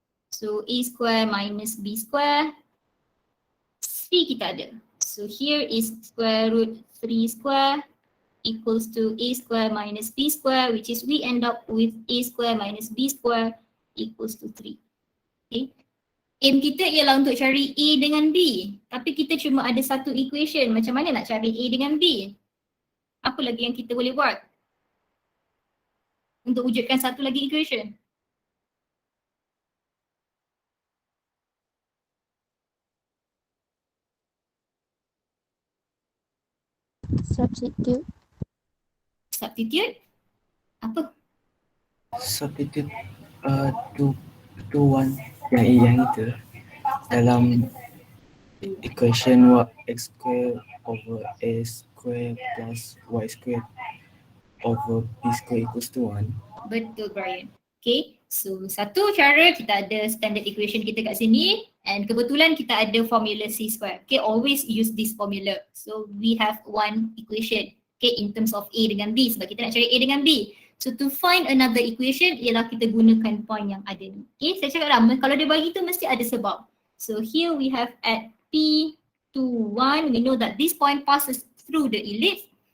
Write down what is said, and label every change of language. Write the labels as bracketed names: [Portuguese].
[English] So A square minus B square, [Malay] C kita ada. [English] So here is square root 3 square equals to A square minus B square, which is we end up with A square minus B square equals to 3. Okay. [Malay] Aim kita ialah untuk cari A dengan B. Tapi kita cuma ada satu equation. Macam mana nak cari A dengan B? Apa lagi yang kita boleh buat untuk wujudkan satu lagi equation? [English] Substitute. Substitute? [Malay] Apa? [English] Substitute 2, 1 [Malay] yang itu dalam [English] equation x square over a square plus y square over b square equals to 1. [Malay] Betul, Brian. Okay, so satu cara kita ada standard equation kita kat sini [English] and [Malay] kebetulan kita ada formula C square. [English] Okay, always use this formula. So we have one equation, okay, in terms of A [Malay] dengan B sebab kita nak cari A dengan B. [English] So to find another equation [Malay] ialah kita gunakan point yang ada ni. Okay, saya cakap dah, kalau dia bagi tu mesti ada sebab. [English] So here we have at P21, we know that this point passes through the ellipse.